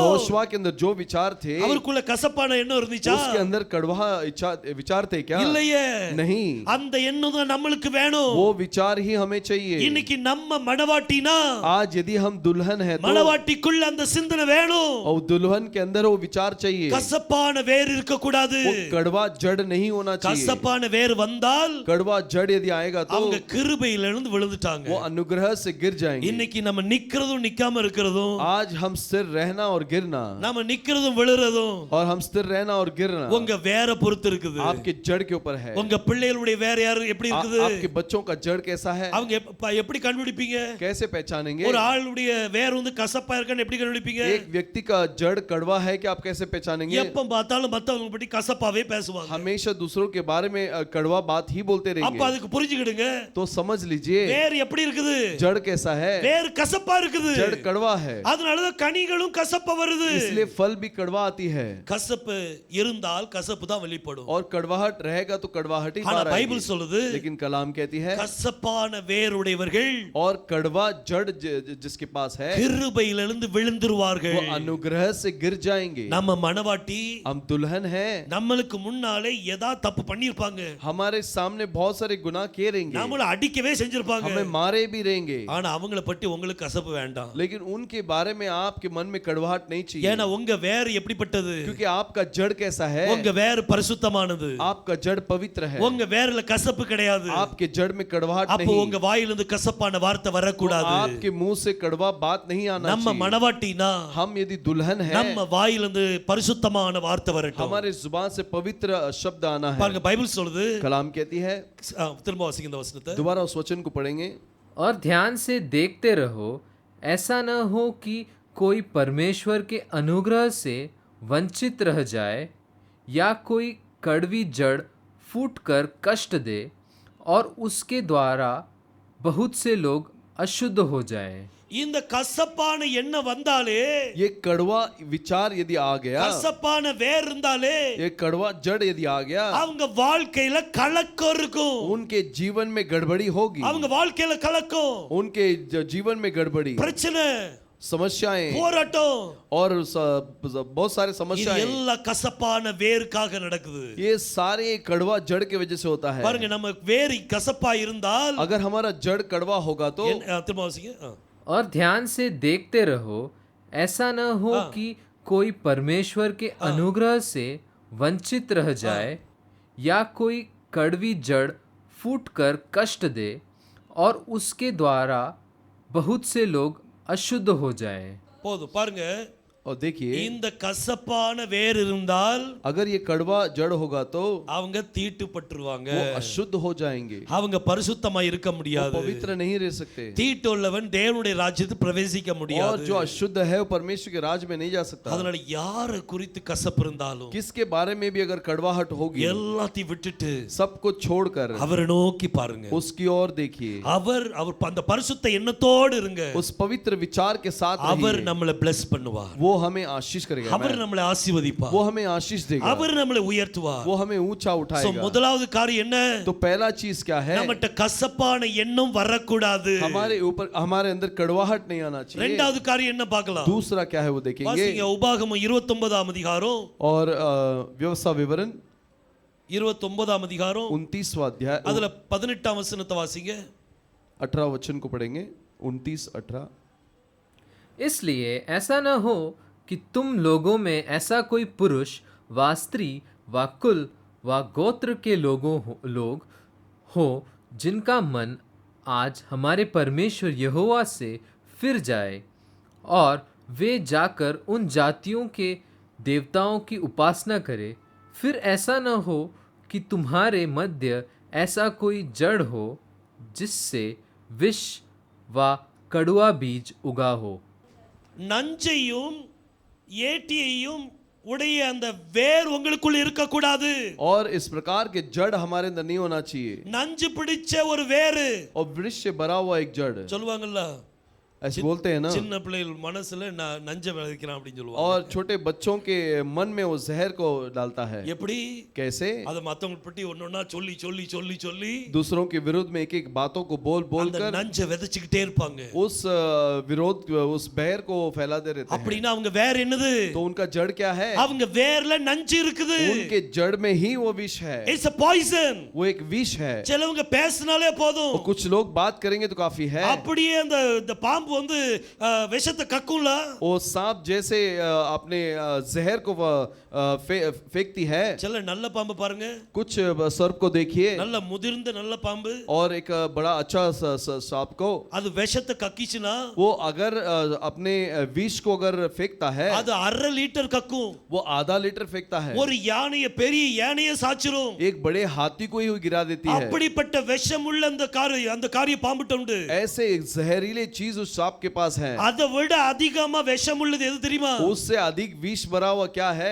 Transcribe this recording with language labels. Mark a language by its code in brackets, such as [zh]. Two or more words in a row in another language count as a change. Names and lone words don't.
[hi] यहोशुआ के अंदर जो विचार थे [ta] அவருக்குள்ள கசப்பான எண்ணம் இருந்துச்சா? [hi] उसके अंदर कड़वा इच्छा विचार थे क्या? [ta] இல்லையே. [hi] नहीं, [ta] அந்த எண்ணம் தான் நம்மளுக்கு வேணும். [hi] वो विचार ही हमें चाहिए। [ta] இன்னைக்கு நம்ம மணவாட்டினா [hi] आज यदि हम दुल्हन है तो [ta] மணவாட்டிக்குள்ள அந்த சிந்தனை வேணும். [hi] और दुल्हन के अंदर वो विचार चाहिए। [ta] கசப்பான வேர் இருக்க கூடாது. [hi] वो कड़वा जड़ नहीं होना चाहिए। [ta] கசப்பான வேர் வந்தால் [hi] कड़वा जड़ यदि आएगा तो [ta] அவங்க கிருபையில இருந்து விழுந்துட்டாங்க. [hi] वो अनुग्रह से गिर जाएंगे। [ta] இன்னைக்கு நம்ம நிக்கிறதும் நிக்காம இருக்கிறதும், [hi] आज हम स्थिर रहना और गिरना [ta] நம்ம நிக்கிறதும் விழுறதும் [hi] और हम स्थिर रहना और गिरना [ta] உங்க வேரை பொறுத்து இருக்குது. [hi] आपके जड़ के ऊपर है। [ta] உங்க பிள்ளைகளுடைய வேற யாரு எப்படி இருக்குது? [hi] आपके बच्चों का जड़ कैसा है? [ta] அவங்க எப்படி கண்டுபிடிப்பீங்க? [hi] कैसे पहचानेंगे? [ta] ஒரு ஆளுடைய வேர் வந்து கசப்பா இருக்கான்னு எப்படி கண்டுபிடிப்பீங்க? [hi] एक व्यक्ति का जड़ कड़वा है कि आप कैसे पहचानेंगे? [ta] எப்ப பார்த்தாலும் மத்தவங்க பத்தி கசப்பாவே பேசுவாங்க. [hi] हमेशा दूसरों के बारे में कड़वा बात ही बोलते [ta] அப்ப [hi] रहेंगे। [ta] அதுக்கு புரிஞ்சுக்கிடுங்க. [hi] तो समझ लीजिए [ta] வேர் எப்படி இருக்குது? [hi] जड़ कैसा है? [ta] வேர் கசப்பா இருக்குது. [hi] जड़ कड़वा है, [ta] அதனாலதான் கனிகளும் கசப்பா வருது. [hi] इसलिए फल भी कड़वा आती है। [ta] கசப்பு இருந்தால் கசப்பு தான் வெளிப்படும். [hi] और कड़वाहट रहेगा तो कड़वाहट ही [ta] ஆனா [hi] बाहर [ta] பைபிள் [hi] आएगी। [ta] சொல்லுது [hi] लेकिन कलाम कहती है [ta] கசப்பான வேருடையவர்கள் [hi] और कड़वा जड़ जिसके पास है [ta] கிருபையிலிருந்து விழுந்துருவார்கள். [hi] वो अनुग्रह से गिर जाएंगे। [ta] நம்ம மணவாட்டி [hi] हम दुल्हन हैं, [ta] நம்மளுக்கு முன்னாலே ஏதா தப்பு பண்ணிருப்பாங்க. [hi] हमारे सामने बहुत सारे गुनाह किए रहेंगे, [ta] நம்மள அடிக்கவே செஞ்சிருப்பாங்க. [hi] हमें मारे भी रहेंगे, [ta] ஆனா அவங்கள பத்தி உங்களுக்கு கசப்பு வேண்டாம். [hi] लेकिन उनके बारे में आपके मन में कड़वाहट नहीं चाहिए। [ta] ஏன்னா உங்க வேர் எப்படிப்பட்டது? [hi] क्योंकि आपका जड़ कैसा है? [ta] உங்க வேர் பரிசுத்தமானது. [hi] आपका जड़ पवित्र है। [ta] உங்க வேர்ல கசப்பு கிடையாது. [hi] आपके जड़ में कड़वाहट [ta] அப்போ [hi] नहीं। [ta] உங்க வாயிலிருந்து கசப்பான வார்த்தை [hi] तो [ta] வரக்கூடாது. [hi] आपके मुंह से कड़वा बात नहीं आना [ta] நம்ம [hi] चाहिए। [ta] மணவாட்டினா [hi] हम यदि दुल्हन है, [ta] நம்ம வாயிலிருந்து பரிசுத்தமான வார்த்தை வரட்டும். [hi] हमारे जुबान से पवित्र शब्द आना है। [ta] பாருங்க பைபிள் சொல்லுது. [hi] कलाम कहती है, [ta] திரும்ப வாசிங்க இந்த வசனத்தை. [hi] दोबारा उस वचन को पढ़ेंगे। और ध्यान से देखते रहो, ऐसा न हो कि कोई परमेश्वर के अनुग्रह से वंचित रह जाए या कोई कड़वी जड़ फूटकर कष्ट दे और उसके द्वारा बहुत से लोग अशुद्ध हो जाएं। [ta] இந்த கசப்பான எண்ணம் வந்தாலே, [hi] ये कड़वा विचार यदि आ गया, [ta] கசப்பான வேர் இருந்தாலே, [hi] ये कड़वा जड़ यदि आ गया, [ta] அவங்க வாழ்க்கையில கலக்கம் இருக்கும். [hi] उनके जीवन में गड़बड़ी होगी, [ta] அவங்க வாழ்க்கையில कलக்கம், [hi] उनके जीवन में गड़बड़ी, [ta] பிரச்சனை, [hi] समस्याएं [ta] போராட்டம், [hi] और बहुत सारे [ta] இது [hi] समस्याएं, [ta] எல்லாம் கசப்பான வேருக்காக நடக்குது. [hi] ये सारे कड़वा जड़ के वजह से होता है। [ta] பாருங்க, நம்ம வேர் கசப்பா இருந்தால், [hi] अगर हमारा जड़ कड़वा होगा तो [ta] திரும்ப வாசிங்க. [hi] और ध्यान से देखते रहो, ऐसा न हो कि कोई परमेश्वर के अनुग्रह से वंचित रह जाए या कोई कड़वी जड़ फूटकर कष्ट दे और उसके द्वारा बहुत से लोग अशुद्ध हो जाएं। [ta] போதும் பாருங்க, [hi] और देखिए [ta] இந்த கசப்பான வேர் இருந்தால் [hi] अगर ये कड़वा जड़ होगा तो [ta] அவங்க தீட்டுப்பட்டுருவாங்க, [hi] वो अशुद्ध हो जाएंगे, [ta] அவங்க பரிசுத்தமா இருக்க [hi] वो [ta] முடியாது. [hi] पवित्र नहीं रह सकते, [ta] தீட்டு உள்ளவன் தேவனுடைய ராஜ்யத்தில் பிரவேசிக்க [hi] और [ta] முடியாது. [hi] जो अशुद्ध है वो परमेश्वर के राज में नहीं जा सकता। [ta] அதனால யாரை குறித்து கசப்பு இருந்தாலும் [hi] किसके बारे में भी अगर कड़वाहट होगी, [ta] எல்லாத்தையும் விட்டுட்டு [hi] सब कुछ छोड़कर [ta] அவரை நோக்கி பாருங்க. [hi] उसकी ओर देखिए, [ta] அவர் அந்த பரிசுத்த எண்ணத்தோடு இருங்க. [hi] उस पवित्र विचार के साथ [ta] அவர் [hi] रहिए, [ta] நம்மளை bless பண்ணுவார், [hi] वो हमें आशीष करेगा, [ta] அவர் நம்மளை ஆசீர்வதிப்பார், [hi] वो हमें आशीष देगा, [ta] அவர் நம்மளை உயர்த்துவார். [hi] वो हमें ऊंचा So, उठाएगा। [ta] முதலாவது காரியம் என்ன? [hi] तो पहला चीज क्या है, [ta] நம்மட்ட கசப்பான எண்ணம் வரக்கூடாது. [hi] हमारे ऊपर हमारे अंदर कड़वाहट नहीं आना चाहिए। [ta] இரண்டாவது காரியம் என்ன பார்க்கலாம்? [hi] दूसरा क्या है वो देखेंगे, [ta] வாசிங்க உபாகமம் 29ஆம் அதிகாரம், [hi] और व्यवस्था विवरण [ta] 29ஆம் அதிகாரம் [hi] 29वां अध्याय [ta] அதுல 18ஆம் வசனத்தை வாசிங்க. [hi] 18 वचन को पढ़ेंगे, 29-18। इसलिए ऐसा न हो कि तुम लोगों में ऐसा कोई पुरुष व स्त्री व कुल व गोत्र के लोग हो जिनका मन आज हमारे परमेश्वर यहोवा से फिर जाए और वे जाकर उन जातियों के देवताओं की उपासना करे। फिर ऐसा न हो कि तुम्हारे मध्य ऐसा कोई जड़ हो जिससे विष व कड़वा बीज उगा हो। [ta] நஞ்சையும் ஏட்டியையும் உடைய அந்த வேர் உங்களுக்குள் இருக்கக்கூடாது. [hi] और इस प्रकार के जड़ हमारे अंदर नहीं होना चाहिए, [ta] நஞ்சு பிடிச்ச ஒரு வேரு, [hi] और वृक्ष से भरा हुआ एक जड़, [ta] சொல்லுவாங்கல்ல, [hi] ऐसे बोलते हैं ना, [ta] சின்ன பிள்ளைகள் மனசுல நஞ்சை விளைவிக்கிறான் அப்படின்னு சொல்லுவாங்க. [hi] और छोटे बच्चों के मन में वो जहर को डालता है। [ta] எப்படி? [hi] कैसे? [ta] அதை மத்தவங்க பத்தி ஒன்னொன்னா சொல்லி சொல்லி சொல்லி சொல்லி [hi] दूसरों के विरुद्ध में एक एक बातों को बोल बोल [ta] அந்த [hi] कर [ta] நஞ்சை விதைச்சுக்கிட்டே இருப்பாங்க. [hi] उस विरोध, उस बहर को फैलाते रहते हैं। [ta] அப்படின்னா அவங்க வேற என்னது? [hi] तो उनका जड़ क्या है? [ta] அவங்க வேர்ல நஞ்சு இருக்குது. [hi] उनके जड़ में ही वो विष है, [en] it's a poison. [hi] वो एक विष है। [ta] சிலவங்க பேசினாலே போதும், [hi] तो कुछ लोग बात करेंगे तो काफी है, [ta] அப்படியே அந்த பாம்பு வந்து விஷத்தை கக்கும்ல, [hi] वो सांप जैसे अपने जहर को फेंकती है। [ta] சில நல்ல பாம்பு பாருங்க, [hi] कुछ सर्प को देखिए, [ta] நல்ல முதிர்ந்த நல்ல பாம்பு, [hi] और एक बड़ा अच्छा सांप को, [ta] அது விஷத்தை கக்கிச்சுனா [hi] वो अगर अपने विष को अगर फेंकता है, [ta] அது 1/2 லிட்டர் கக்கும். [hi] वो आधा लीटर फेंकता है, [ta] ஒரு யானையை பெரிய யானையை சாச்சிரும். [hi] एक बड़े हाथी को ही गिरा देती है। [ta] அப்படிப்பட்ட விஷமுள்ள அந்த காரிய பாம்புட்ட உண்டு. [hi] ऐसे एक जहरीले चीज उस सांप के पास है। [ta] அதை விட அதிகமா விஷமுள்ளது எது தெரியுமா? [hi] उससे अधिक विष भरा हुआ क्या है?